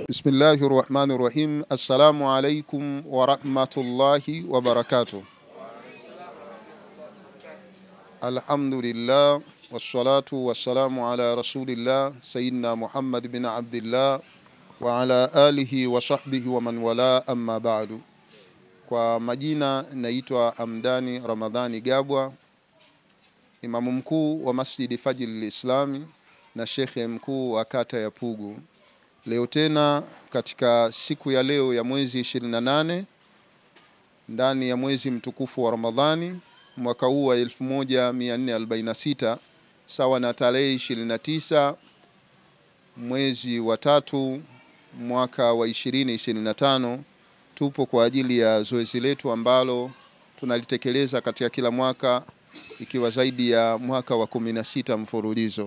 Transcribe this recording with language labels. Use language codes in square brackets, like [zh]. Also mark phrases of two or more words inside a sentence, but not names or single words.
[ar] بسم الله الرحمن الرحيم. السلام عليكم ورحمة الله وبركاته. الحمد لله والصلاة والسلام على رسول الله سيدنا محمد بن عبد الله وعلى آله وصحبه ومن والى أما بعد. [sw] Kwa majina naitwa Hamdani Ramadhani Gabwa, imamu mkuu wa Masjidi Fajr al-Islami na shekhe mkuu wa kata ya Pugu. Leo tena katika siku ya leo ya mwezi 28 ndani ya mwezi mtukufu wa Ramadhani mwaka huu wa 1446 sawa na tarehe 29 mwezi wa 3 mwaka wa 2025, tupo kwa ajili ya zoezi letu ambalo tunalitekeleza katika kila mwaka, ikiwa zaidi ya mwaka wa 16 mfululizo.